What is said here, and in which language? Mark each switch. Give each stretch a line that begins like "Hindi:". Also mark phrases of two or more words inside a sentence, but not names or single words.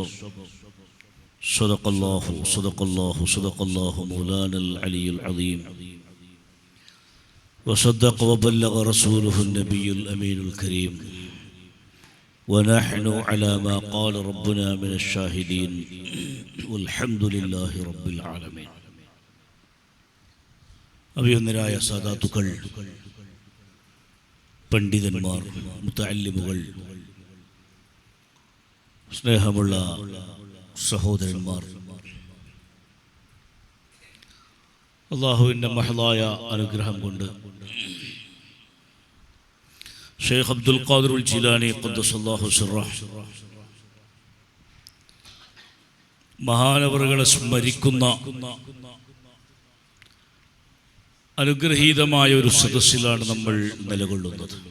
Arabic: صدق الله مولانا العلي العظيم. وصدق وبلغ رسوله النبي الأمين الكريم. ونحن على ما قال ربنا من الشاهدين والحمد لله رب العالمين.
Malayalam: അഭിവന്ദരായ സാദാത്തുക്കൾ, പണ്ഡിതന്മാർ, മുതഅല്ലിമുകൾ, സ്നേഹമുള്ള സഹോദരന്മാർ, അല്ലാഹുവിൻ്റെ മഹളായ അനുഗ്രഹം കൊണ്ട് ഷെയ്ഖ് അബ്ദുൽ ഖാദിർ ജീലാനി
Arabic: قدس الله سره
Malayalam: മഹാനവറുകളെ സ്മരിക്കുന്ന അനുഗ്രഹീതമായ ഒരു സദസ്സിലാണ് നമ്മൾ നിലകൊള്ളുന്നത്.